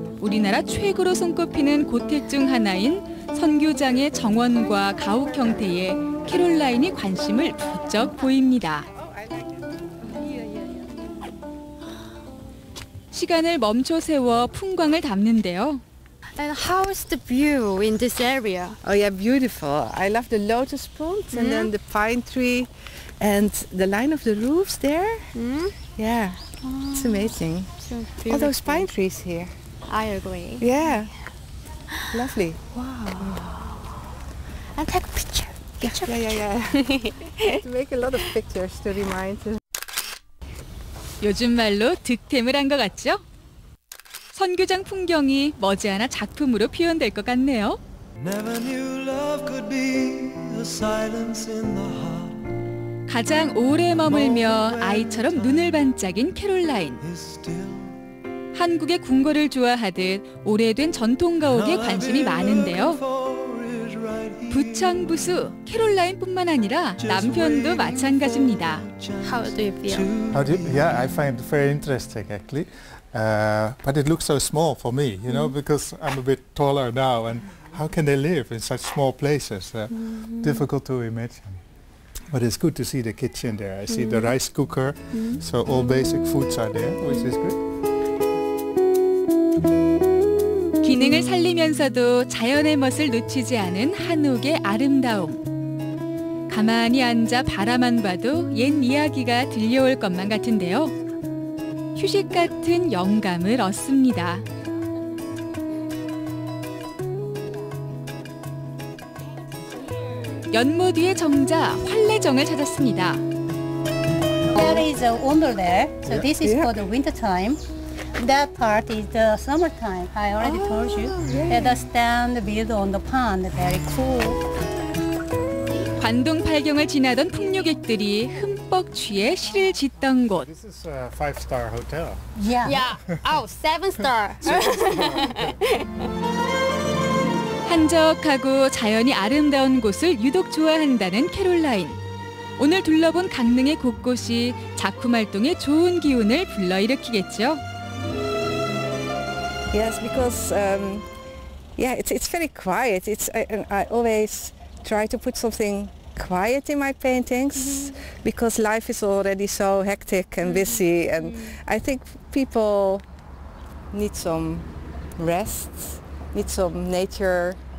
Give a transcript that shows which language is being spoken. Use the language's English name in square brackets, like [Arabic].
[Korean] 우리나라 최고로 손꼽히는 고택 중 하나인 선교장의 정원과 가옥 형태에 캐롤라인이 관심을 부쩍 보입니다. 시간을 멈춰 세워 풍광을 담는데요. [English] And how is the view in this area? Oh yeah, beautiful. I love the lotus ponds and then the pine tree and the line of the roofs there. Yeah, it's amazing. So All those pine trees here. I agree. Yeah, lovely. And take a picture. Yeah. To make a lot of pictures to remind us. [Korean] 요즘 말로 득템을 한 것 같죠? 선교장 풍경이 머지않아 작품으로 표현될 것 같네요. 가장 오래 머물며 아이처럼 눈을 반짝인 캐롤라인. 한국의 궁궐을 좋아하듯 오래된 전통 가옥에 관심이 많은데요. 부창부수 캐롤라인뿐만 아니라 남편도 마찬가지입니다. [English] How do you feel? Yeah, I find it very interesting actually. But it looks so small for me, you know, because I'm a bit taller now, and how can they live in such small places? Difficult to imagine. But it's good to see the kitchen there. I see the rice cooker, so all basic foods are there, which is good. [Korean] 기능을 살리면서도 자연의 멋을 놓치지 않은 한옥의 아름다움. 가만히 앉아 바라만 봐도 옛 이야기가 들려올 것만 같은데요. 휴식 같은 영감을 얻습니다. 연못 위의 정자 활래정을 찾았습니다. [English] There is a wonder there. So this is for the winter time. That part is the summertime. I already told you. The stand built on the pond. Very cool. [Korean] 관동팔경을 지나던 풍류객들이 흠뻑 취해 시를 짓던 곳. [English] This is a 5-star hotel. Yeah. Oh, 7-star. [Korean] 한적하고 자연이 아름다운 곳을 유독 좋아한다는 캐롤라인. 오늘 둘러본 강릉의 곳곳이 작품 활동에 좋은 기운을 불러일으키겠죠. [English] Yes, because it's very quiet. I always try to put something quiet in my paintings because life is already so hectic and busy, and I think people need some rest, need some nature.